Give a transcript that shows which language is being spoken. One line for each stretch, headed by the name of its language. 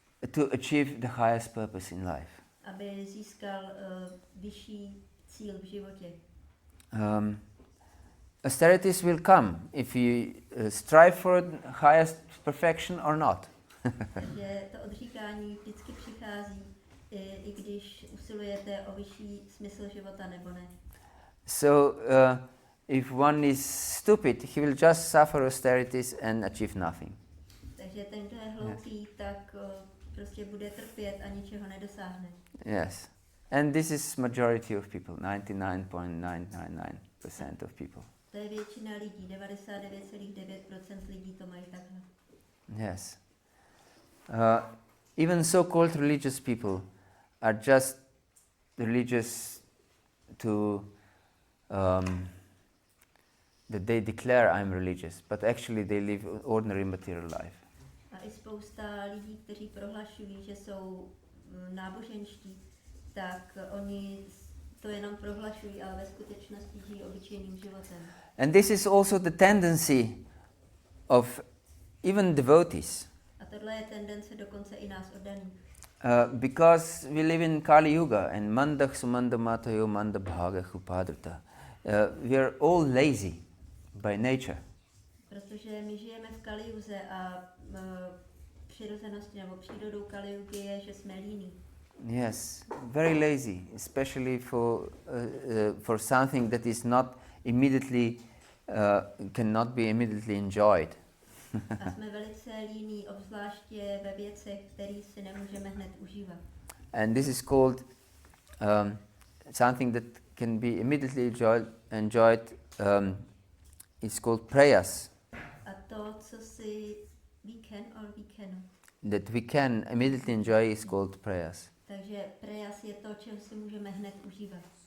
English: to achieve the highest purpose in life.
Czech: aby získal vyšší cíl v životě.
English: Austerities will come if you strive for the highest perfection or not.
Czech: Takže to odříkání vždycky přichází, i když usilujete o vyšší smysl života nebo ne.
English: So if one is stupid, he will just suffer austerities and achieve nothing.
Czech: Takže ten, kdo je hloupý, tak prostě bude trpět a ničeho nedosáhne.
English: Yes. And this is majority of people, 99.999% of people.
Czech: To je většina lidí, 99,9% lidí to mají takhle.
English: Yes. Even so-called religious people are just religious to that they declare I'm religious, but actually they live ordinary material life.
Czech: A i spousta lidí, kteří prohlašují, že jsou náboženští, tak oni to jenom prohlašují, ale ve skutečnosti žijí obyčejným životem.
English: And this is also the tendency of even devotees.
Czech: A tohle je tendence dokonce i nás oddaných.
English: Because we live in Kali Yuga and
Sanskrit: Mandak Sumanda Matayo Manda Bhaga Hupadrta.
English: We are all lazy by nature.
Czech: Protože my žijeme v Kalijuze a přirozeností nebo přírodou Kalijugy je, že jsme líní.
English: Yes, very lazy, especially for something that is not immediately cannot be immediately enjoyed.
Czech: A jsme velice líní, obzvláště ve věcech, které si nemůžeme hned užívat.
English: And this is called something that can be immediately enjoyed. It's called prayas.
Czech: A to, co si
English: we can or we cannot. That we can immediately enjoy is called prayas.
Czech: Takže prejas je to, čeho si můžeme hned užívat.